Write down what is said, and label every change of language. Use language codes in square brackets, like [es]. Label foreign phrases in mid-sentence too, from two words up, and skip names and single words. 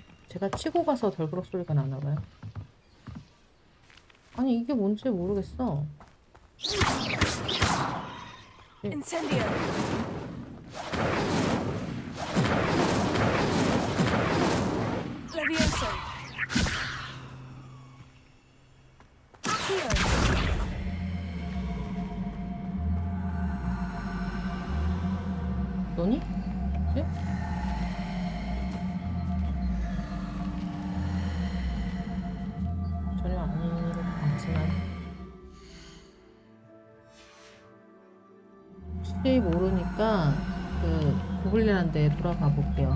[ko] 제가 치고 가서 덜그럭 소리가 나나봐요. 아니 이게 뭔지 모르겠어. Incendio. Levioso. Accio. 너니? 네? 전혀 아닌 것 같지만 혹시 모르니까 그 고블린한테 돌아가 볼게요.